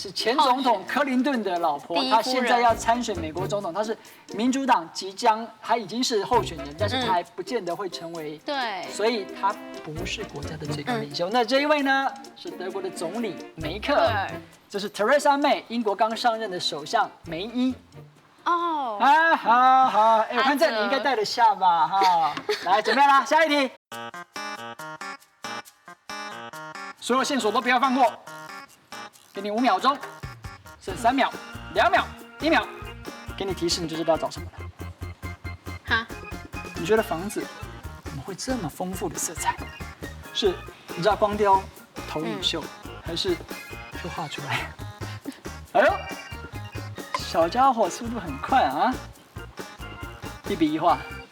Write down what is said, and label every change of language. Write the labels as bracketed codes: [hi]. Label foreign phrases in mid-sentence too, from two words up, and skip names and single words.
[zh] 是前總統克林頓的老婆，她現在要參選美國總統，她是民主黨她已經是候選人，但是她還不見得會成為，對，所以她不是國家的最高領袖。那這一位呢，是德國的總理梅克爾，這是 Theresa May，英國剛上任的首相梅伊。哦，啊，好，哎，我看這你應該帶得下吧，哈，來，準備啦，下一題。所有線索都不要放過，給你5秒鐘，剩3秒、2秒、1秒，給你提示你就知道找什麼了。哈，你覺得房子怎麼會這麼豐富的色彩？是你知道光雕投影秀，還是就畫出來？哎呦，小家伙速度很快啊！1比1画。